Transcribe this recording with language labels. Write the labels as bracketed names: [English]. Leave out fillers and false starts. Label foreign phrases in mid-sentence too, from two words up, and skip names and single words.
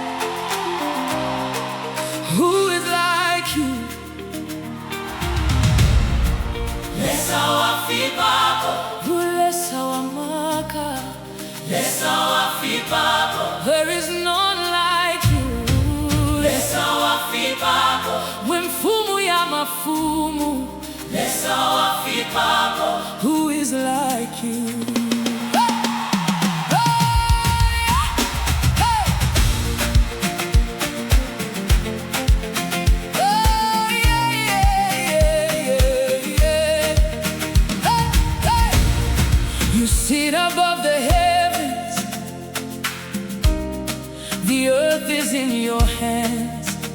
[English] Who is like you? [Bemba] Lesa Wafipapo, Lesa Wamaka. Lesa Wafipapo, [English] There is none like you. [Bemba] Lesa Wafipapo, Wemfumu ya mafumu. Lesa Wafipapo. [English] Who is like you? You sit above the heavens, the earth is in your hands.